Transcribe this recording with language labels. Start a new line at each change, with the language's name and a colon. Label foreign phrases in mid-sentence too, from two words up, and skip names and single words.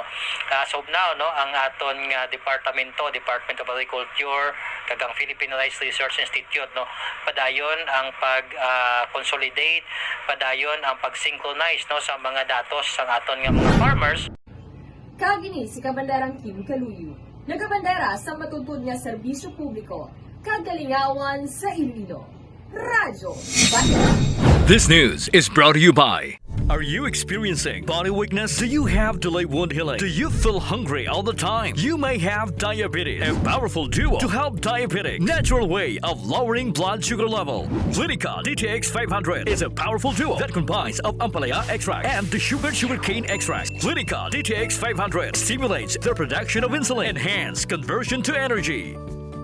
English: So now
Hiligaynon: no ang aton nga Department of Agriculture kag ang Philippine Rice Research Institute no padayon ang pag-consolidate, padayon ang pag-synchronize no sa mga datos sang aton nga mga farmers. Kagini si Kabanderang Kim Kaluyu, nagabandera sa matutud nga serbisyo publiko, kagalingawan sa Iloilo. Radyo Bayan.
English: This news is brought to you by. Are you experiencing body weakness? Do you have delayed wound healing? Do you feel hungry all the time? You may have diabetes. A powerful duo to help diabetic. Natural way of lowering blood sugar level. Clinica DTX 500 is a powerful duo that combines of ampalaya extract and the sugarcane extract. Clinica DTX 500 stimulates the production of insulin, enhance conversion to energy.